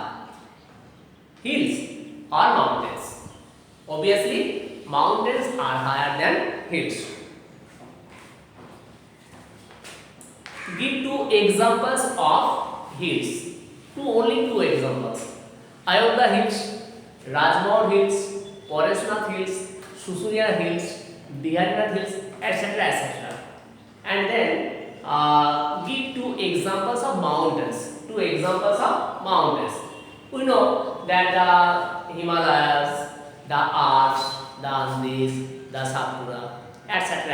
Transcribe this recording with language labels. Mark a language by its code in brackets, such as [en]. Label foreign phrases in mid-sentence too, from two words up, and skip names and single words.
[en] Hills or mountains? Obviously, mountains are higher than hills. Give two examples of hills. Only two examples. Ayodhya Hills, Rajmohan Hills, Forestnath Hills, Shushunia Hills, Biharinath Hills, etc. etc. And then give two examples of mountains. Two examples of mountains. We know that the Himalayas, the Alps, the Andes, the Satpura, etc.